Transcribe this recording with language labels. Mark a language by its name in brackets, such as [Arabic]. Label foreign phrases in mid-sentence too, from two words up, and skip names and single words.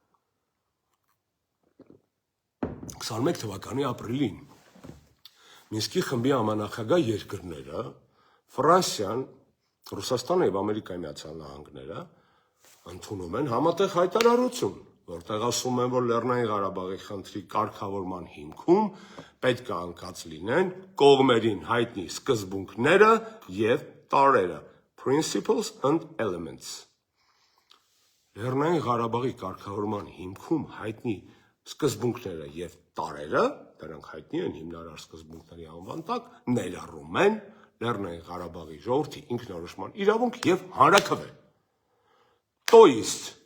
[Armenian] 21 թվականի ապրիլին Մինսկի խմբի համանախագահ երկրները, Ֆրանսիան, Ռուսաստանը եւ Ամերիկայի Միացյալ Նահանգները ընդունում են համատեղ հայտարարություն, որտեղ ասում են, որ Լեռնային Ղարաբաղի խնդրի կարգավորման հիմքում պետք է անկած լինեն կողմերին հայտնի սկզբունքները եւ տարրերը, [English] principles and elements։ [Armenian] Լեռնային Ղարաբաղի կարգավորման հիմքում հայտնի սկզբունքները եւ տարրերը, դրանք հայտնի են հիմնարար սկզբունքների անվան տակ, ներառում են Լեռնային Ղարաբաղի ժողովրդի ինքնորոշման իրավունք եւ հանրաքվե։ [Russian] То есть